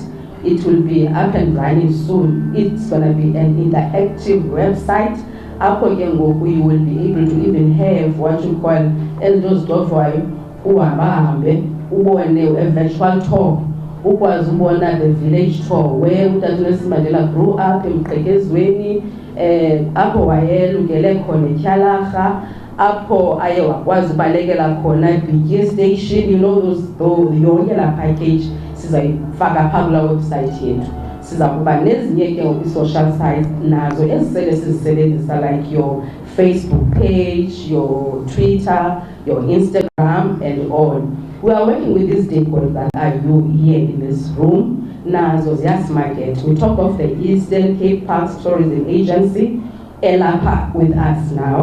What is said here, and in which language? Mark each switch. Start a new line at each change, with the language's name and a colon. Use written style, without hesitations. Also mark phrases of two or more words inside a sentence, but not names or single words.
English: It will be up and running soon. It's going to be an interactive website. You will be able to even have what you call elders a virtual tour. The village tour where Nelson Mandela grew up in
Xhosa: Mqhekezweni, apho wayelungele khona eTyhalarha, apho aye wakwazi ubalekela khona iBitye station,
English: you know
Xhosa: yonke la package sizayifaka phaa kula website yethu. Siza kuba nezinye ke
English: social sites
Xhosa: nazo ezisele sizisebenzisa
English: like your Facebook page, your Twitter, your Instagram, and all. We are working with these stakeholders that are you here in this room.
Xhosa: Nazo Market.
English: We talk of the Eastern Cape Parks Tourism Agency, ELAPA with us now.